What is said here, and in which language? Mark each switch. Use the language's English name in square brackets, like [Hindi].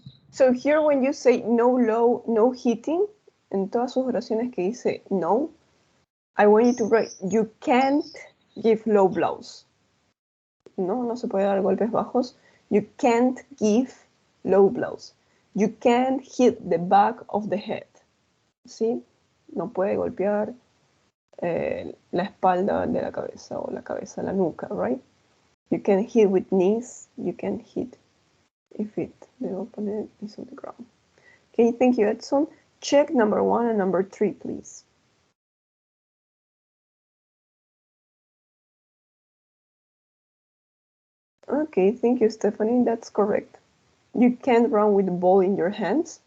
[English] So here when you say no low, no hitting, [Spanish] en todas sus oraciones que dice no, [English] I want you to write, you can't give low blows. [Spanish] No, no se puede dar golpes bajos. [English] You can't give low blows. You can't hit the back of the head. [Spanish] ¿Sí? No puede golpear la espalda de la cabeza o la cabeza, la nuca, right? [English] You can hit with knees. You can hit if the opponent is on the ground. Okay, thank you, Edson. Check number 1 and number 3, please. Okay, thank you, Stephanie. That's correct. You can't run with the ball in your hands.